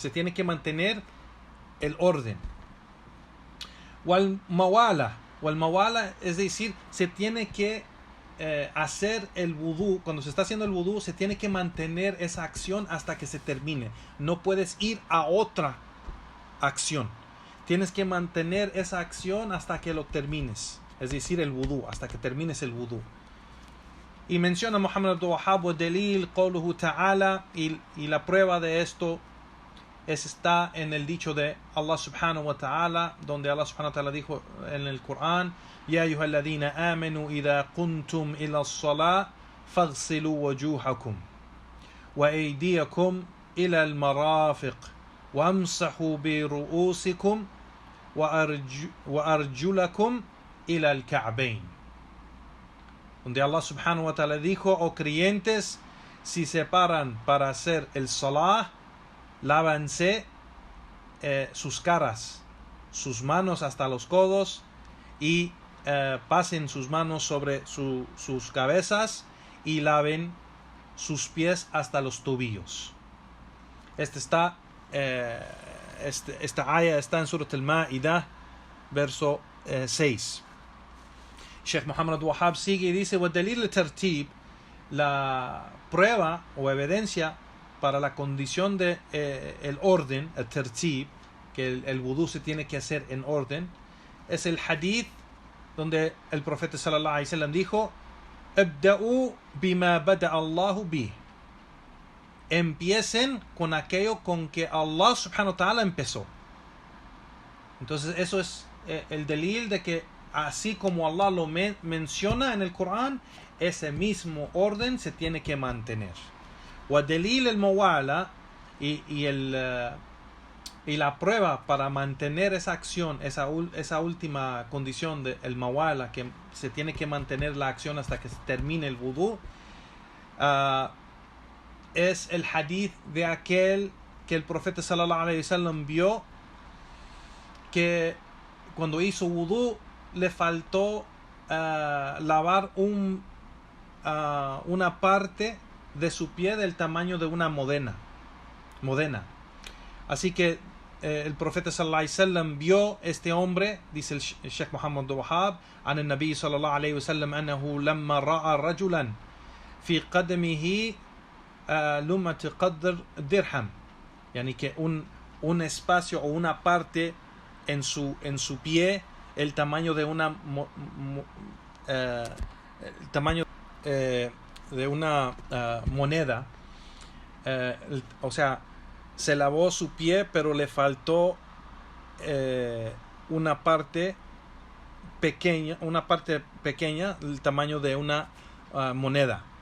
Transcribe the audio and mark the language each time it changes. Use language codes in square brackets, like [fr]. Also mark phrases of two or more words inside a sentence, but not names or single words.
[es] Se tiene que mantener el orden. [ar] والموالاة, [es] es decir, se tiene que hacer el vudú. Cuando se está haciendo el vudú, se tiene que mantener esa acción hasta que se termine. No puedes ir a otra acción. Tienes que mantener esa acción hasta que lo termines. Es decir, el vudú, hasta que termines el vudú. Y menciona Muhammad Abdul Wahhab [ar] والدليل قوله تعالى, [es] y la prueba de esto está en el dicho de [ar] الله سبحانه وتعالى, donde الله سبحانه وتعالى [es] dijo en el Corán: [ar] يا أيها الذين آمنوا إذا كنتم إلى الصلاة فاغسلوا وجوهكم وأيديكم إلى المرافق وامسحوا برؤوسكم وأرجلكم إلى الكعبين. [es] Donde [ar] الله سبحانه وتعالى [es] dijo: oh creyentes, si se paran para hacer el salah, lávanse sus caras, sus manos hasta los codos, y pasen sus manos sobre sus cabezas, y laven sus pies hasta los tobillos. Esta aya está en Surat al-Ma'idah, verso 6. Sheikh Muhammad Abdul Wahhab sigue y dice: [ar] وَالدَّلِيلُ الترتيب, [es] la prueba o evidencia para la condición de el orden, el tertib, que el vudú se tiene que hacer en orden, es el hadith donde el profeta [ar] صلى الله عليه وسلم [es] dijo: [ar] "ابدؤوا بما بدأ الله به". [es] Empiecen con aquello con que [ar] الله سبحانه وتعالى [es] empezó. Entonces eso es el delil de que así como Allah lo menciona en el Corán, ese mismo orden se tiene que mantener. [ar] ودليل الموالاة [es] y la prueba para mantener esa acción, esa última condición del mawala, que se tiene que mantener la acción hasta que se termine el wudú, es el hadith de aquel que el profeta [ar] صلى الله عليه وسلم [es] vio que cuando hizo wudú le faltó lavar una parte de su pie del tamaño de una modena. Así que el profeta [ar] صلى الله عليه وسلم [es] vio este hombre, dice el Sheikh Muhammad Abdul Wahhab, [ar] أن النبي صلى الله عليه وسلم أنه لما رأى رجلا في قدمه لمعة قدر درهم, [es] yani que un espacio o una parte en su pie el tamaño de una de una moneda, o sea, se lavó su pie pero le faltó una parte pequeña el tamaño de una moneda.